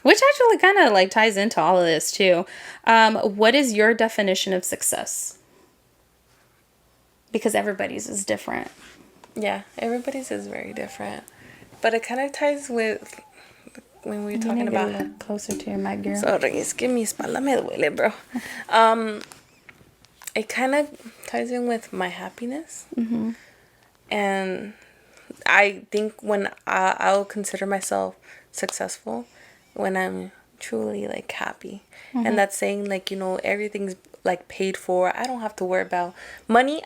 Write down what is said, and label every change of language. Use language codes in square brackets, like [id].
[en] Which actually kind of like ties into all of this too. What is your definition of success? Because everybody's is different. Yeah, everybody's is very different. But it kind of ties with when we were talking about... Get a little closer to your mic, girl. [es] Sorry, es que mi espalda me duele, bro. [en] It kind of ties in with my happiness. Mm-hmm. And I think when I'll consider myself successful when I'm truly like happy. Mm-hmm. And that's saying like, you know, everything's like paid for. I don't have to worry about money.